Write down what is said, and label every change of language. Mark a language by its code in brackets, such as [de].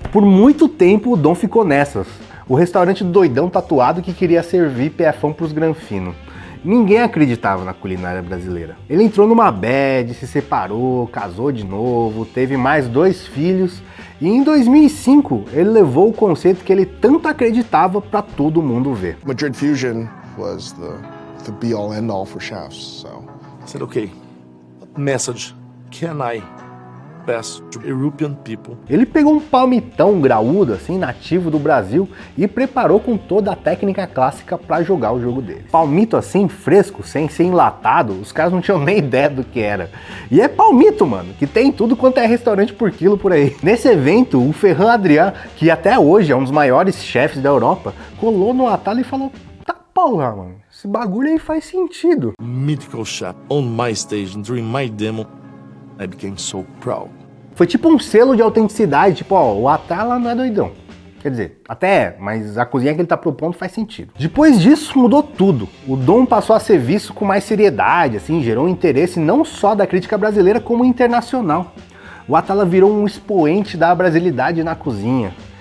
[pt] Por muito tempo o Dom ficou nessas. O restaurante do doidão tatuado que queria servir PFão pros granfinos. Ninguém acreditava na culinária brasileira. Ele entrou numa bad, se separou, casou de novo, teve mais 2 filhos e em 2005 ele levou o conceito que ele tanto acreditava para todo mundo ver. [en] Madrid Fusion was the the be-all end-all for chefs, so. I said, okay, what message can I pass to European people? [pt] Ele pegou um palmitão graúdo, assim, nativo do Brasil, e preparou com toda a técnica clássica para jogar o jogo dele. Palmito assim, fresco, sem ser enlatado, os caras não tinham nem ideia do que era. E é palmito, mano, que tem tudo quanto é restaurante por quilo por aí. Nesse evento, o Ferran Adrià, que até hoje é um dos maiores chefes da Europa, colou no Atala e falou: tá porra, mano, esse bagulho aí faz sentido. [en] Mythical chef on my stage during my demo, I became so proud. [pt] Foi tipo um selo de autenticidade, tipo, ó, o Atala não é doidão. Quer dizer, até é, mas a cozinha que ele tá propondo faz sentido. Depois disso, mudou tudo. O Dom passou a ser visto com mais seriedade, assim, gerou um interesse não só da crítica brasileira, como internacional. O Atala virou um expoente da brasilidade na cozinha.